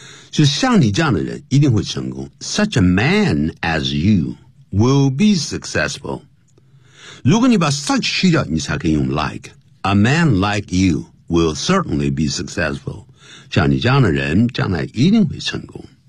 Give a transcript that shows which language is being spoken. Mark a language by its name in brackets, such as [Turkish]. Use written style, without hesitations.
[Chinese] 就像你这样的人一定会成功。 [English] Such a man as you will be successful。 [Chinese] 如果你把 such 去掉，你才可以用 like。 [English] A man like you will certainly be successful。 [Chinese] 像你这样的人将来一定会成功。